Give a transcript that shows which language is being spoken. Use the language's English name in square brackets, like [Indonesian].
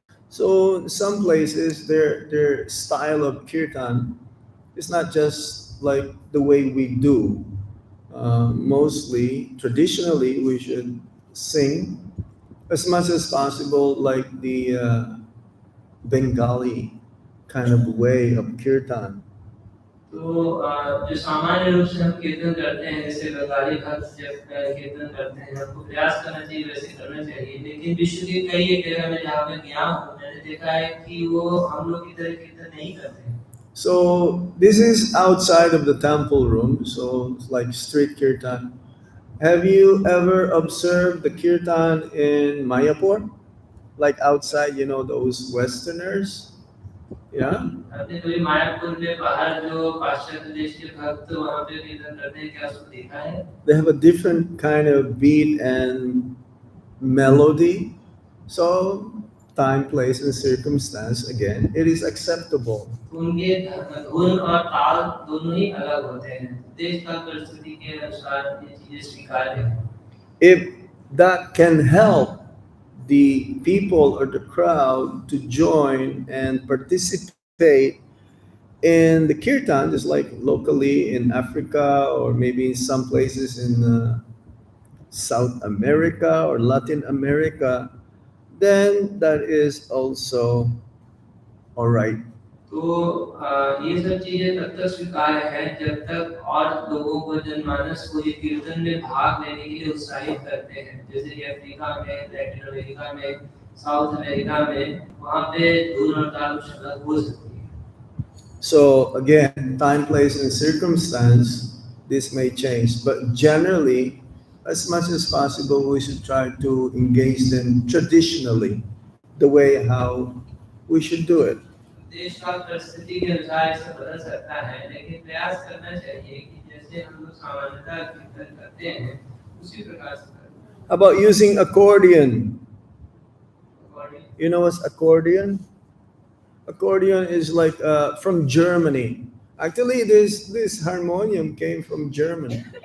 [English] So some places their style of kirtan is not just like the way we do. Mostly, traditionally, we should sing as much as possible like the Bengali kind of way of kirtan. [Hindi] तो जो सामान्य रूप से हम कीर्तन करते हैं, जैसे बंगाली भक्त जब कीर्तन करते हैं, हमको प्रयास करना चाहिए, वैसे करना चाहिए। लेकिन विश्व के कई एक जगह में जहाँ पे गया हूँ, मैंने देखा है कि वो हम लोग की तरह कीर्तन नहीं करते। [English] So this is outside of the temple room, so it's like street kirtan. Have you ever observed the kirtan in Mayapur? Like outside, you know, those Westerners, Yeah, [Hindi] आपने कभी मायापुर में बाहर जो पाश्चात्य देश के भक्त वहाँ पे कीर्तन करते हैं, क्या उसको देखा है? [English] they have a different kind of beat and melody. So, time, place, and circumstance, again, it is acceptable. [Hindi] उनके धुन और ताल दोनों ही अलग होते हैं, देश काल परिस्थिति के अनुसार ये चीजें स्वीकार्य हैं। [English] If that can help the people or the crowd to join and participate in the kirtan, just like locally in Africa or maybe in some places in South America or Latin America, then that is also all right. [Hindi] तो ये सब चीजें तब तक स्वीकार्य है जब तक और लोगों को, जनमानस को ये कीर्तन में भाग लेने के लिए उत्साहित करते हैं, जैसे कि अफ्रीका में, लैटिन अमेरिका में, साउथ अमेरिका में, वहाँ पे धुन और ताल अलग हो सकती है। [English] So again, time, place, and circumstance, this may change, but generally, as much as possible, we should try to engage them traditionally, the way how we should do it. [Hindi] देश काल परिस्थिति के अनुसार इसे बदल सकता है, लेकिन प्रयास करना चाहिए कि जैसे हम लोग सामान्यतः कीर्तन करते हैं उसी प्रकार से करें। [English] How about using accordion? According- You know what's accordion? Accordion is like from Germany. Actually, this harmonium came from Germany.